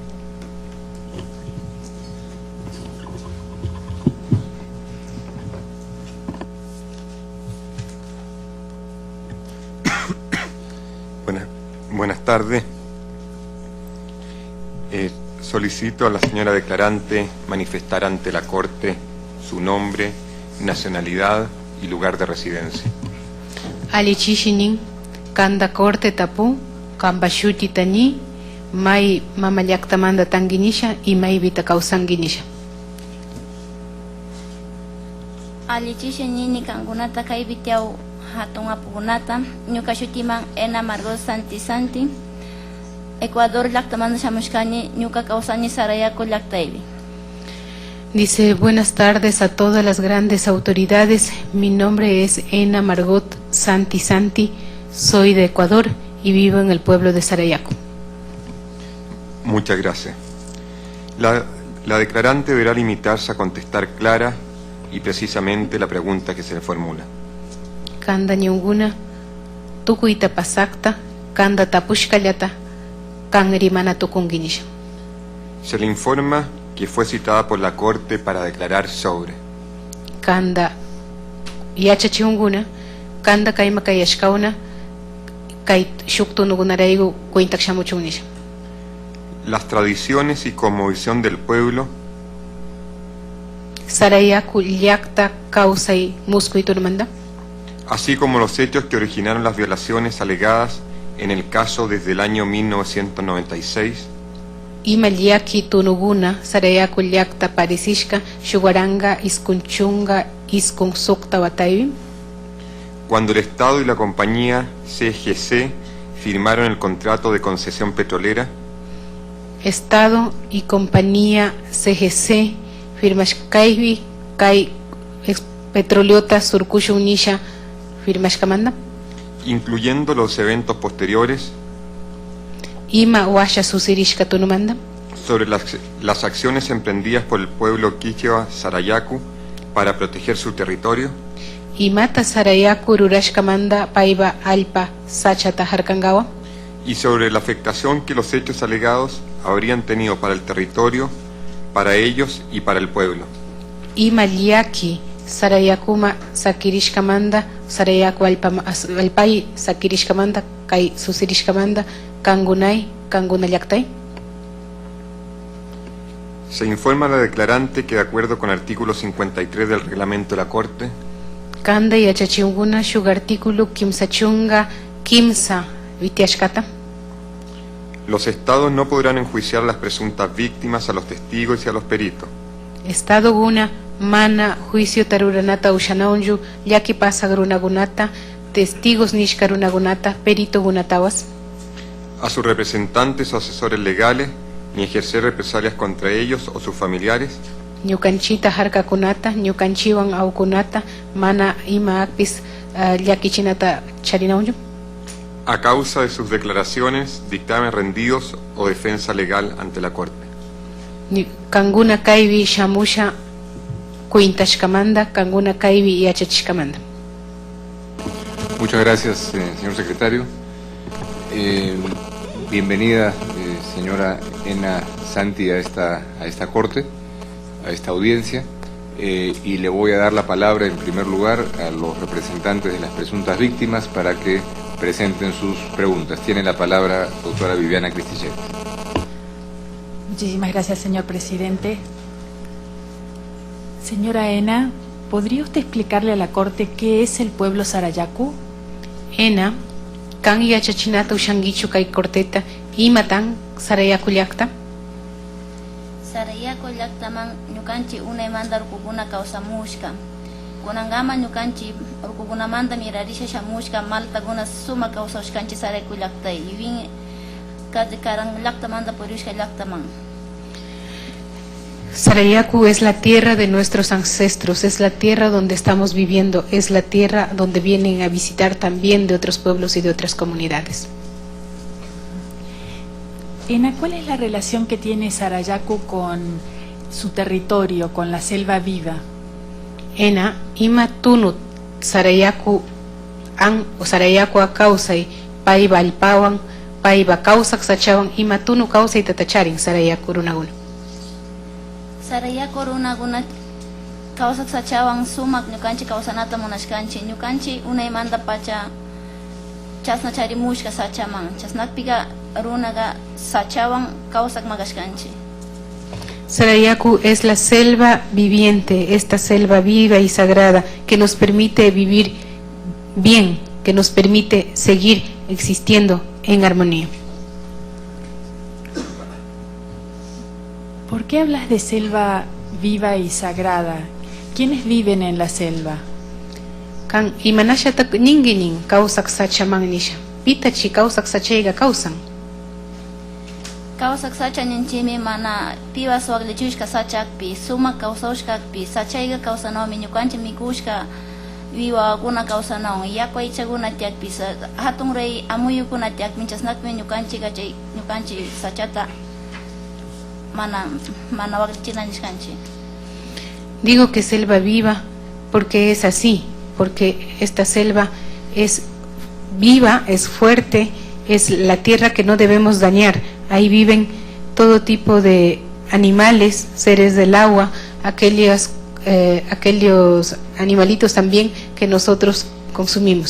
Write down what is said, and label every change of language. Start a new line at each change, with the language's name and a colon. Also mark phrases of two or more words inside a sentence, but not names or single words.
Spanish: Buenas tardes. Solicito a la señora declarante manifestar ante la Corte su nombre, nacionalidad y lugar de residencia.
Quechua: Alichishinin, kanda corte tapu, kambashuti tani, mai mamayaktamanda tanginisha y mai vita kausanginisha. Alichishinin kangunata kaibitiau hatun apugunata, ñukashutiman Ena Margot Santi Santi, Ecuador lactamanda shamushkani, ñuka kausani Sarayaku lactaibi.
Spanish: Dice, buenas tardes a todas las grandes autoridades. Mi nombre es Ena Margot Santi Santi, soy de Ecuador y vivo en el pueblo de Sarayaku. Muchas gracias. La declarante deberá limitarse a contestar clara y precisamente la pregunta que se le formula.
Quechua: Kanda ñunguna, tukuita pasakta, kanda tapushkallata, kanrimana tukunginisha.
Spanish: Se le informa que fue citada por la Corte para declarar sobre
Quechua: Kanda yachachiunguna, kanda kaima kayashkauna, kay shuktunugunaraigu kuintakshamuchungnisha.
Spanish: las tradiciones y cosmovisión del pueblo,
Quechua: Sarayaku llakta kausay muskuiturmanda,
Spanish: así como los hechos que originaron las violaciones alegadas en el caso desde el año 1996,
Quechua: ima llaki tunuguna Sarayaku llakta parisishka shugaranga iskunchunga iskunsukta wataybi,
Spanish: cuando el Estado y la compañía CGC firmaron el contrato de concesión petrolera, Estado y compañía
Quechua: CGC firmashkaybi kay petroleota surkushunisha firmashkamanda,
Spanish: incluyendo los eventos posteriores,
Quechua: ima washa susirishka tunumanda,
Spanish: sobre las acciones emprendidas por el pueblo quichua Sarayaku para proteger su territorio,
Quechua: imata Sarayaku rurashkamanda paiba alpa sachata harkangawa,
Spanish: y sobre la afectación que los hechos alegados habrían tenido para el territorio, para ellos y para el pueblo.
Quechua: ima llaki Sarayakuma sakirishkamanda Sarayaku alpai sakirishkamanda kay susirishkamanda kangunay kangunallaktay.
Spanish: Se informa a la declarante que de acuerdo con el artículo 53 del reglamento de la Corte,
Quechua: Kanda yachachiunguna shug artículo kimsachunga kimsa vitiashkata,
Spanish: los estados no podrán enjuiciar a las presuntas víctimas, a los testigos y a los peritos.
Quechua: Estado guna mana juicio taruranata ushanaunju yaki pasa grunagunata testigos nishkarunagunata perito gunatawas,
Spanish: A sus representantes o asesores legales, ni ejercer represalias contra ellos o sus familiares,
Quechua: ñukanchita harkakunata ñukanchiwan awkunata mana ima akpis llakichinata charinaunju,
Spanish: A causa de sus declaraciones, dictamen rendidos o defensa legal ante la Corte.
Quechua: Kanguna kaybi shamusha kuintashkamanda, kanguna kaybi yachachishkamanda.
Spanish: Muchas gracias, señor secretario. Bienvenida, señora Ena Santi, a esta corte, a esta audiencia, y le voy a dar la palabra en primer lugar a los representantes de las presuntas víctimas para que presenten sus preguntas. Tiene la palabra doctora Viviana Cristillet. Muchísimas gracias, señor presidente. Señora Ena, ¿podría usted explicarle a la Corte qué es el pueblo Sarayaku?
Quechua: Ena, kan yachachinata ushangichu kay corteta, imatan Sarayaku llaqta? Sarayaku llaqtaman ñukanchi unaymanta urkukuna kawsamushka. Kunangama ñukanchi urkukunamanta mirarisha shamushka maltakuna suma kawsashkanchi Sarayaku llaqtay. Yuvin karan llaqtamanta purishka llaqtaman.
Spanish: Sarayaku es la tierra de nuestros ancestros, es la tierra donde estamos viviendo, es la tierra donde vienen a visitar también de otros pueblos y de otras comunidades. Ena, ¿cuál es la relación que tiene Sarayaku con su territorio, con la selva viva?
Quechua: Ena, ima tunut Sarayaku an o Sarayaku a kausay, paiba alpawan, paiba kausak sachawan, ima tunu kausay tatacharin Sarayaku runaguna. Sarayaku runaguna kawsak sachawan sumak ñukanchi kawsanata munashkanchi. Ñukanchi unaymanta pacha chasna charimushka sachaman. Chasnakpiqa runaga sachawan kawsak magashkanchi.
Spanish: Sarayaku es la selva viviente, esta selva viva y sagrada que nos permite vivir bien, que nos permite seguir existiendo en armonía. ¿Por qué hablas de selva viva y sagrada? ¿Quiénes viven en la selva?
Quechua: Kan imanashata ninginin kausak sachaman nisha. Pitachi kausak sachayga kausan. Kawsak sacha ninchimi mana piwas waglichushka sachakpi, sumak kawsawshkakpi, sachayga kawsanawmi ñukanchi mikushka wiwawakuna kawsanawan, yakwa ichaguna tiakpi, hatun rey amuyukuna tiakpi, chasnakmi ñukanchi sachata mana waglichina nishkanchi.
Spanish: Digo que selva viva porque es así, porque esta selva es viva, es fuerte, es la tierra que no debemos dañar. Ahí viven todo tipo de animales, seres del agua, aquellos animalitos también que nosotros consumimos.